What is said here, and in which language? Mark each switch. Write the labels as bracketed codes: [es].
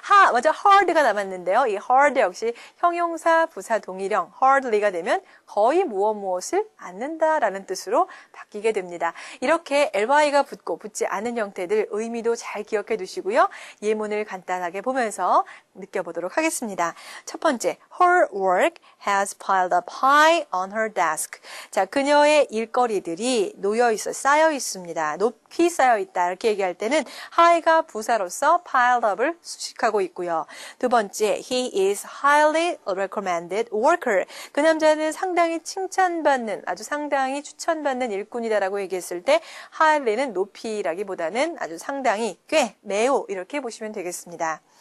[ko] 먼저 hard가 남았는데요. 이 hard 역시 형용사 부사 동일형 hardly가 되면 거의 무엇을 않는다 라는 뜻으로 바뀌게 됩니다. 이렇게 ly가 붙고 붙지 않은 형태들 의미도 잘 기억해 두시고요. 예문을 간단하게 보면서 느껴보도록 하겠습니다. [en] 첫 번째, her work has piled up high on her desk. [ko] 자, 그녀의 일거리들이 쌓여 있습니다. 높이 쌓여 있다. 이렇게 얘기할 때는 high가 부사로서 piled up을 수식하고 있고요. [en] 두 번째, he is highly recommended worker. [ko] 그 남자는 상당히 칭찬받는, 아주 상당히 추천받는 일꾼이다라고 얘기했을 때 highly는 높이라기보다는 아주 상당히, 꽤, 매우 이렇게 보시면 되겠습니다.